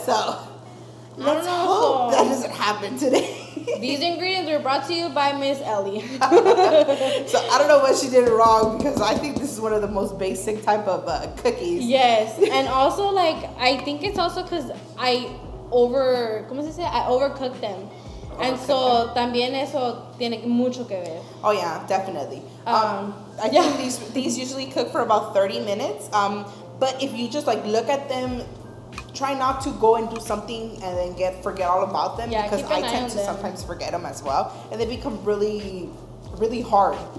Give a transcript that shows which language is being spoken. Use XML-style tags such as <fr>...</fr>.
<en>So let's hope that doesn't happen today. These ingredients were brought to you by Miss Ellie. So I don't know what she did wrong, because I think this is one of the most basic type of cookies. Yes, and also like I think it's also because I overcooked them. And so</en> <es>también eso tiene mucho que ver.</es> <en>Oh yeah, definitely. I think these usually cook for about 30 minutes. But if you just like look at them, try not to go and do something and then forget all about them, because I tend to sometimes forget them as well, and they become really, really hard.</en>